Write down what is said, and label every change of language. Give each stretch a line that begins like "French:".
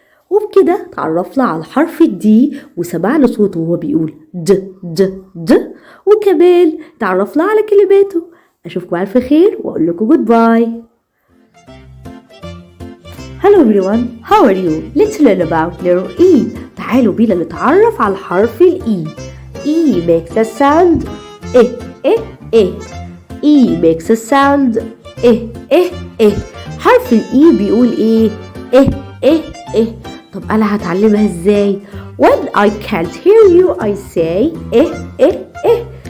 Arabic: وبكده تعرفنا على حرف الدي وسمعنا صوته وهو بيقول د وكمان تعرفنا على كلماته. أشوفكم على خير وأقول لكم goodbye.
English: Hello everyone, how are you? Let's learn about letter E.
Arabic: تعالوا بينا نتعرف على حرف الإي.
English: E makes a sound إيه. E makes a sound إيه.
Arabic: حرف الإي بيقول إيه؟ إيه. طب أنا هتعلمها إزاي؟
English: When I can't hear you I say إيه.